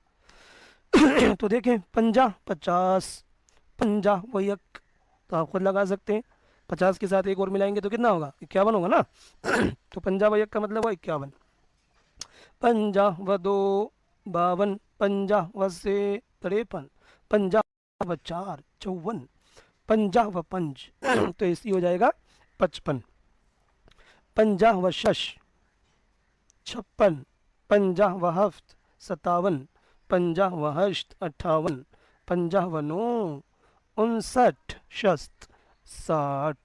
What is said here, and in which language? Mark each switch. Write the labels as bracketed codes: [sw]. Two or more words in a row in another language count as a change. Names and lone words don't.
[ur] تو دیکھیں 50 50 50 [fa] و یک، [ur] تو آپ خود لگا سکتے ہیں، 50 کے ساتھ ایک اور ملائیں گے تو کتنا ہوگا، 51 ہوگا نا، تو [fa] 50 و یک [ur] کا مطلب ہوا 51، 50 و 2 52، 50 و 3 53، 50 و 4 54، 50 و 5 تو اسی ہو جائے گا 55، 50 و 6 56، 50 و 7 57، 50 و 8 58، 50 و 9 59 60 60۔